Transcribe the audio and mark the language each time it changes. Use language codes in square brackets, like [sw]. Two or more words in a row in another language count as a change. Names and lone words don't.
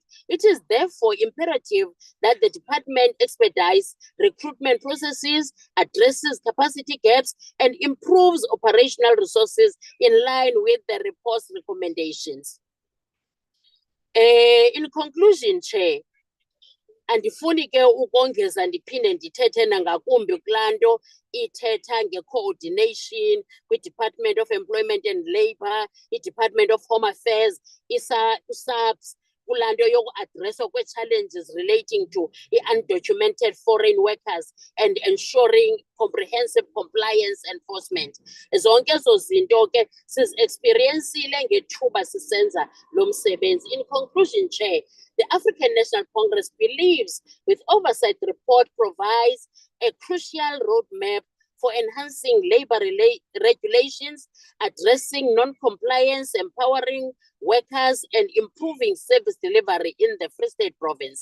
[en] It is therefore imperative that the department expedites recruitment processes, addresses capacity gaps, and improves operational resources in line with the report's recommendations. In conclusion, Chair, [xh] andifuni ke ukongeza ndiphinde ndithethe nangakumbi kulaa nto ithetha nge-coordination kwi-Department of Employment and Labour, i-Department of Home Affairs, [en] USAPS, [xh] kulaa nto yoku-adresswa kwe-challenges [en] relating to undocumented foreign workers and ensuring comprehensive compliance enforcement. [xh] Zonke ezo zinto ke sizi-experiencile ngethuba sisenza lo msebenzi. [en] In conclusion, Chair, the African National Congress believes with Oversight report provides a crucial roadmap for enhancing labor regulations, addressing non-compliance, empowering workers, and improving service delivery in the Free State Province.